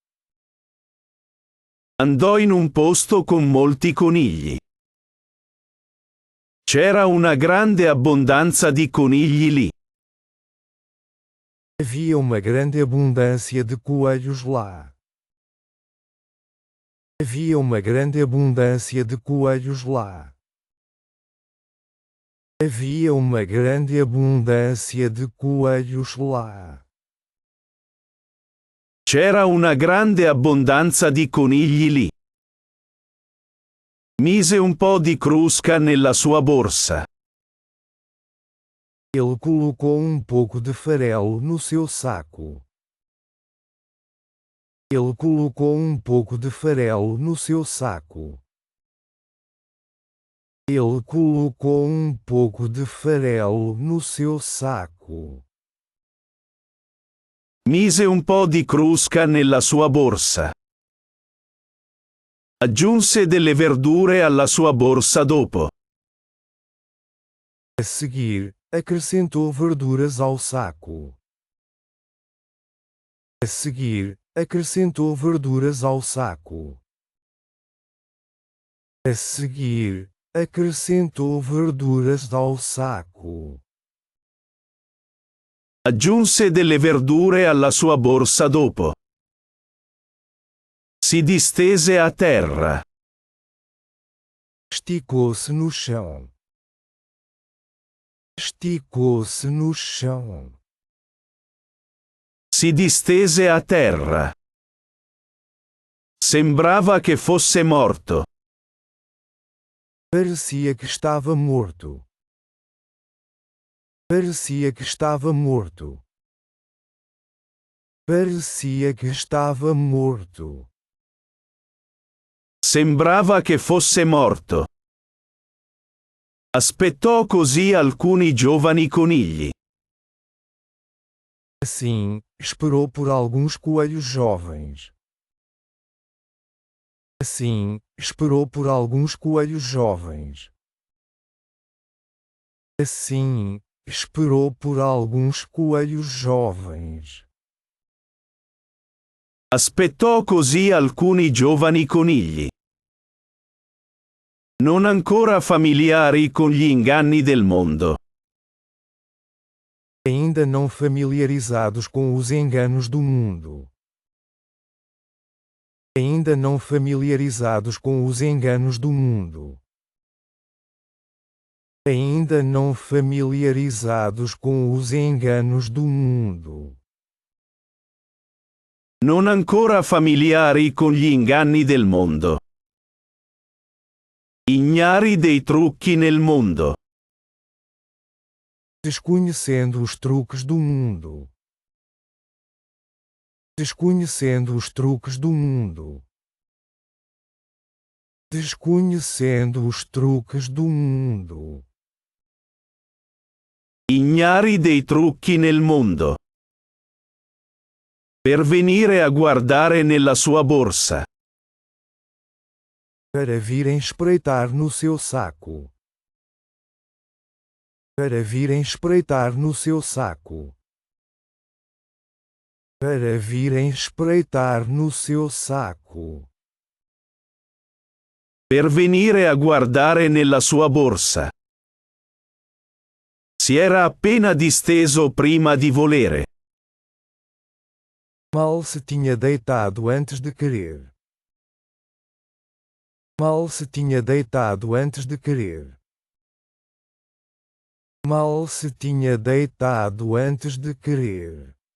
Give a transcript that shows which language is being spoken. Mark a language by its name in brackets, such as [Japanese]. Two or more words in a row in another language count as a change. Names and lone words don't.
[Italian] Andò in un posto con molti conigli. C'era una grande abbondanza di conigli lì. [Portuguese] Havia uma grande abundância de coelhos lá. Havia uma grande abundância de coelhos lá. Havia uma grande abundância de coelhos lá. [Italian] C'era una grande abbondanza di conigli lì. Mise un po' di crusca nella sua borsa. [Portuguese] Ele colocou um pouco de farelo no seu saco. Ele colocou um pouco de farelo no seu saco. Ele colocou um pouco de farelo no seu saco. [Italian] Mise un po' di crusca nella sua borsa. Aggiunse delle verdure alla sua borsa dopo. [Portuguese] A seguir, acrescentou verduras ao saco. A seguir, acrescentou verduras ao saco. A seguir, acrescentou verduras ao saco. [Italian] Aggiunse delle verdure alla sua borsa dopo. Si distese a terra. [Portuguese] Esticou-se no chão. Esticou-se no chão. [Italian] Si distese a terra. Sembrava che fosse morto. [Portuguese] Parecia que estava morto. Parecia que estava morto. Parecia que estava morto. [Italian] Sembrava che fosse morto. Aspettò così alcuni giovani conigli. [Portuguese] Assim, esperou por alguns coelhos jovens. Assim, esperou por alguns coelhos jovens. Assim, esperou por alguns coelhos jovens. [Italian] Aspettò così alcuni giovani conigli. Non ancora familiari con gli inganni del mondo. [Portuguese] Ainda não familiarizados com os enganos do mundo. Ainda não familiarizados com os enganos do mundo. Ainda não familiarizados com os enganos do mundo. [Italian] Non ancora familiari con gli inganni del mondo. Ignari dei trucchi nel mondo. [Portuguese] Desconhecendo os truques do mundo. Desconhecendo os truques do mundo. Desconhecendo os truques do mundo. [Italian] Ignari dei trucchi nel mondo. Per venire a guardare nella sua borsa. [Portuguese] Para virem espreitar no seu saco. Para virem espreitar no seu saco. Para virem espreitar no seu saco. [Italian] Per venire a guardare nella sua borsa. Si era appena disteso prima di volere. [Portuguese] Mal se tinha deitado antes de querer. Mal se tinha deitado antes de querer. Mal se tinha deitado antes de querer.